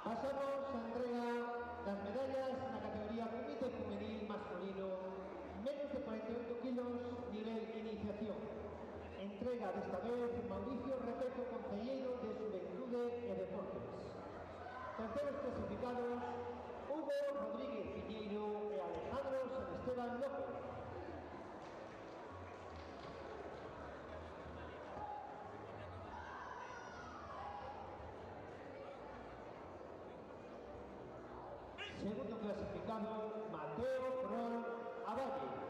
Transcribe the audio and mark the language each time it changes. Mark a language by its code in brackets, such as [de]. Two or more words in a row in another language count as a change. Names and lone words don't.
[es] Pasamos a entrega las medallas en la categoría Comité Juvenil Masculino, menos de 48 kilos, nivel iniciación. [gl] Entrega desta vez Mauricio Repeto, concelleiro de Xuventude e Deportes. [es] Terceros clasificados, Hugo Rodríguez Piñeiro e Alejandro San Esteban López. Segundo clasificado, Mateo Rol Avalle.